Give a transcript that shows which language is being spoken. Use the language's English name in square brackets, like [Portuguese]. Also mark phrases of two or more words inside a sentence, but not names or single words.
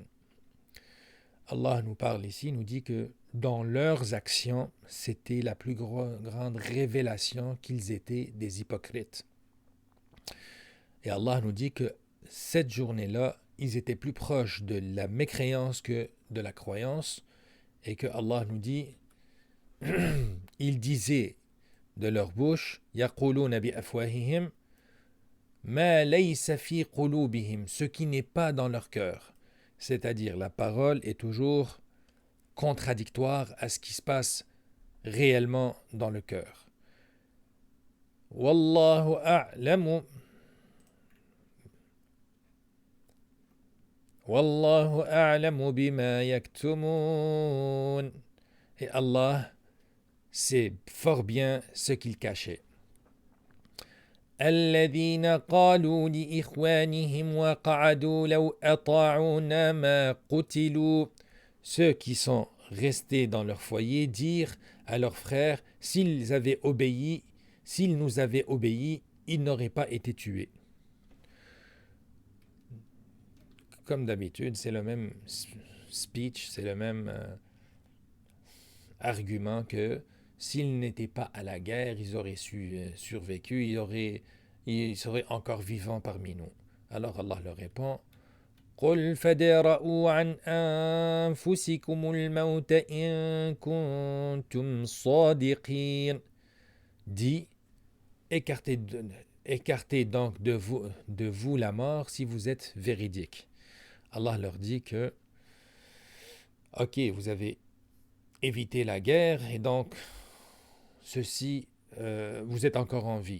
[French] Allah nous parle ici, nous dit que dans leurs actions, c'était la plus grande révélation qu'ils étaient des hypocrites. Et Allah nous dit que cette journée-là, ils étaient plus proches de la mécréance que de la croyance, et que Allah nous dit, ils disaient de leur bouche, [Arabic] يقولون بأفواههم ما ليس في قلوبهم, [French] ce qui n'est pas dans leur cœur. C'est-à-dire, la parole est toujours contradictoire à ce qui se passe réellement dans le cœur. [Arabic] والله أعلم. والله أعلم بما يكتمون. [French] Et Allah sait fort bien ce qu'ils cachaient. [Arabic] الذين قالوا لإخوانهم وقعدوا لو أطاعونا ما قتلوا. [French] ceux qui sont restés dans leur foyer dire à leurs frères, s'ils nous avaient obéi, ils n'auraient pas été tués. Comme d'habitude, c'est le même speech, c'est le même argument que s'ils n'étaient pas à la guerre, ils auraient survécu, ils seraient encore vivants parmi nous. Alors Allah leur répond, [Arabic] قل فادرءوا عن أنفسكم الموت إن كنتم صادقين. [French] Dit, écartez donc de vous la mort si vous êtes véridique. Allah leur dit que, ok, vous avez évité la guerre et donc vous êtes encore en vie.